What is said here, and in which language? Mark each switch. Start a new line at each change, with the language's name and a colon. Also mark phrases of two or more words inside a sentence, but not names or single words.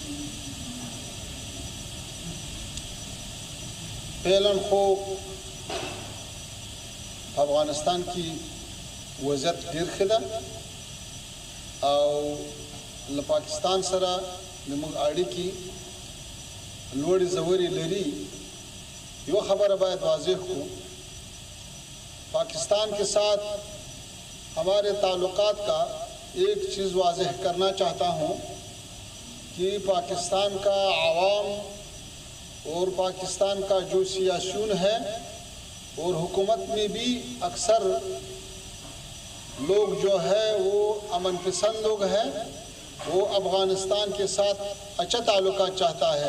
Pashto: فعلا خو افغانستان کې وضعیت ډېر ښه ده او له پاکستان سره زموږ اړیکې لوړې ژورې لري. یو خبره باید واضح کړو،
Urdu: پاکستان کے ساتھ ہمارے تعلقات کا ایک چیز واضح کرنا چاہتا ہوں کہ پاکستان کا عوام اور پاکستان کا جو سیاسیون ہے اور حکومت میں بھی اکثر لوگ جو ہے وہ امن پسند لوگ ہیں، وہ افغانستان کے ساتھ اچھا تعلقات چاہتا ہے.